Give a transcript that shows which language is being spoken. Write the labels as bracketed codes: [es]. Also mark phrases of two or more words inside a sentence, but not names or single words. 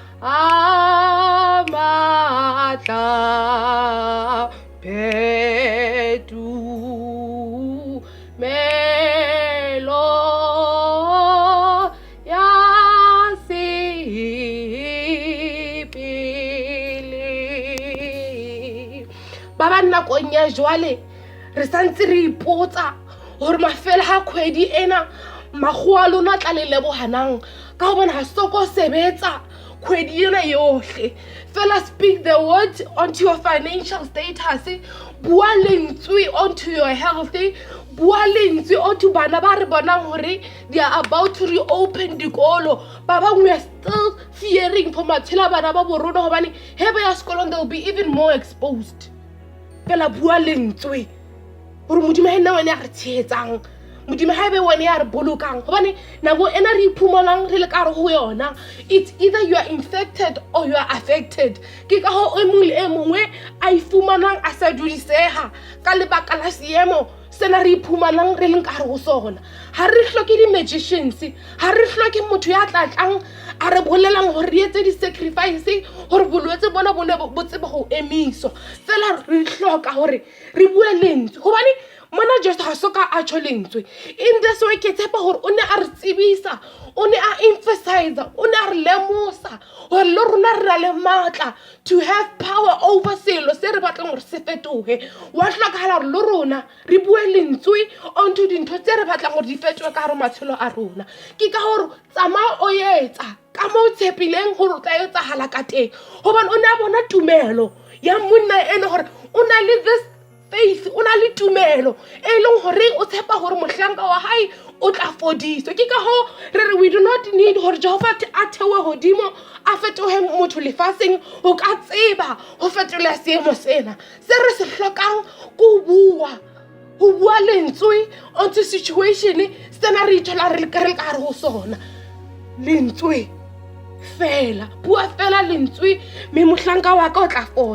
[st] amatla petu melo ya sipili ba ba nakong ya jwale re santse re ipotsa hore mafela ha khwedi ena magoa lona tla le lebohanang ka ho bona ha soko sebetsa khwedi ena yohle fela [en] speak the word onto your financial status [st] bua lentswe [en] onto your health [st] bua lentswe onto bana ba re bonang hore [en] they are about to reopen [st] dikolo ba bangwe [en] are still fearing for [st] matshela bana ba borona hobane hebe ya sekolong [en] they'll be even more exposed [st] fela bua lentswe hore modimo ha nna wena re tshetsang modimo ha ebe wena ya re bolokang hobane nako ena re iphumanang re le ka re ho yona [en] it's either you are infected or you are affected [st] ke ka ho e mongwe a ifumanang a sa dudiseha ka lebaka la seemo sena re iphumanang re leng ka re ho sona ha re hloke di-magicians ha re hloke motho ya tlatlang a re bolelang hore re etse di-sacrifice hore bolwetse bona bone bo tsebe ho emiswa fela re hloka hore re bue lentswe hobane mona just ha soka a tjho lentswe [en] in this way [st] ke tshepa hore o ne a re tsebisa o ne a emphasize o ne a re lemosa hore le rona re na le matla [en] to have power over [st] selo se re batlang hore se fetohe wa hlokahala hore le rona re bue lentswe onto dintho tse re batlang hore di fetohe ka hare matshelo a rona ke ka hore tsamaya o etsa ka mo tshepileng hore o tla etsahala ka teng hobane o ne a bona tumelo ya monna ene hore o na le [en] this faith [st] o na le tumelo e leng hore o tshepa hore mohlanka wa hae o tla fodiswa ke ka ho re [en] we do not need [st] hore Jehova a thewe hodimo a fetohe motho lefaseng o ka tseba ho fetola seemo sena se re se hlokang go bua lentswe [en] onto situation [st] sena re ithola re ka re ho sona lentswe fela, bua fela lentswe, mme mohlanka wa ka o tla fola.